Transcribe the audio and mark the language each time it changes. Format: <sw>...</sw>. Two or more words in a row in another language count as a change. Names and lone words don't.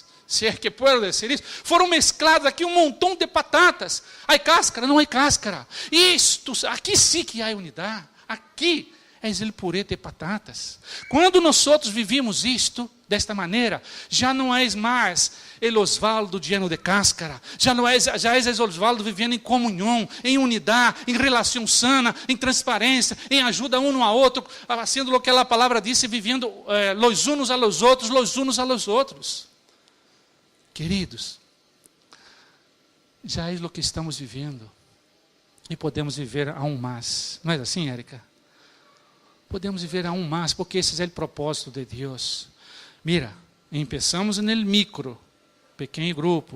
<pt>Se é que posso dizer isso. Foram mescladas aqui um montão de batatas. Há cáscara? Não há cáscara. Aqui sim que há unidade. Aqui é o purê de batatas. Quando nós vivimos isto, desta maneira, já não é mais o Osvaldo</pt> <es>lleno de cáscara.</es> <pt>Já é o Osvaldo vivendo em comunhão, em unidade, em relação sana, em transparência, em ajuda um ao outro, fazendo o que a palavra disse, vivendo</pt> <es>los unos a los outros.</es> <pt>Queridos, já é o que estamos vivendo. E podemos viver aún mais. Não é assim, Érica? Podemos viver aún mais, porque esse é o propósito de Deus. Mira, começamos no micro, pequeno grupo.</pt>